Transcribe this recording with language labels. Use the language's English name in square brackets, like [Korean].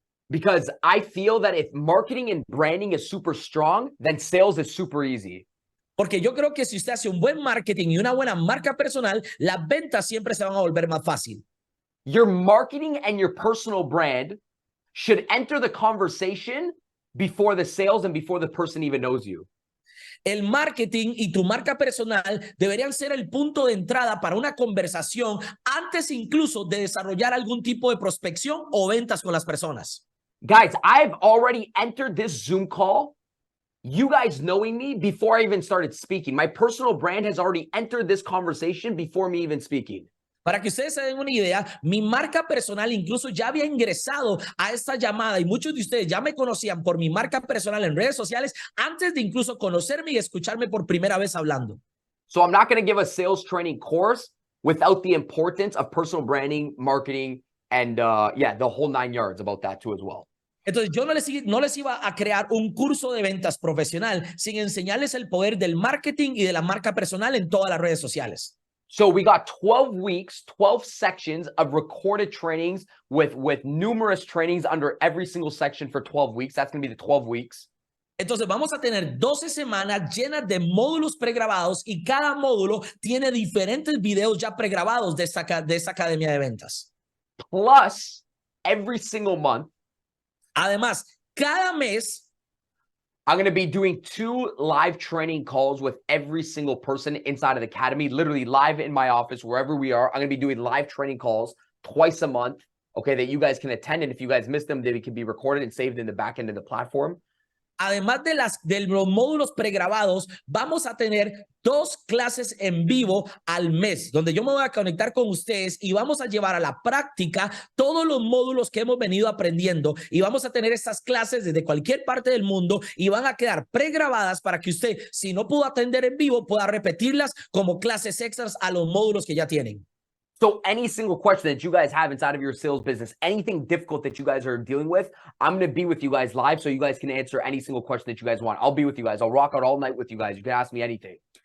[English] Because I feel that if marketing and branding is super strong, then sales is super easy. [Spanish] Porque yo creo que si usted hace un buen marketing y una buena marca personal, las ventas siempre se van a volver más fácil. [English] Your marketing and your personal brand should enter the conversation before the sales and before the person even knows you. [Spanish] El marketing y tu marca personal deberían ser el punto de entrada para una conversación antes incluso de desarrollar algún tipo de prospección o ventas con las personas. [English] Guys, I've already entered this Zoom call, you guys knowing me before I even started speaking. My personal brand has already entered this conversation before me even speaking. [Spanish] Para que ustedes se den una idea, mi marca personal incluso ya había ingresado a esta llamada y muchos de ustedes ya me conocían por mi marca personal en redes sociales antes de incluso conocerme y escucharme por primera vez hablando. [English] So I'm not going to give a sales training course without the importance of personal branding, marketing, and the whole 9 yards about that too as well. [Spanish] Entonces yo no les iba a crear un curso de ventas profesional sin enseñarles el poder del marketing y de la marca personal en todas las redes sociales. [English] So we got 12 weeks, 12 sections of recorded trainings with numerous trainings under every single section for 12 weeks. That's going to be the 12 weeks. [Spanish] Entonces vamos a tener 12 semanas llenas de módulos pregrabados y cada módulo tiene diferentes videos ya pregrabados de esta academia de ventas. [English] Plus, every single month, [Spanish] además, cada mes, [English] I'm going to be doing 2 live training calls with every single person inside of the academy, literally live in my office, wherever we are. I'm going to be doing live training calls twice a month, okay, that you guys can attend. And if you guys miss them, they can be recorded and saved in the back end of the platform. [Spanish] Además de los módulos pregrabados, vamos a tener 2 clases en vivo al mes, donde yo me voy a conectar con ustedes y vamos a llevar a la práctica todos los módulos que hemos venido aprendiendo y vamos a tener estas clases desde cualquier parte del mundo y van a quedar pregrabadas para que usted, si no pudo atender en vivo, pueda repetirlas como clases extras a los módulos que ya tienen. [English] So any single question that you guys have inside of your sales business, anything difficult that you guys are dealing with, I'm going to be with you guys live so you guys can answer any single question that you guys want. I'll be with you guys. I'll rock out all night with you guys. You can ask me anything.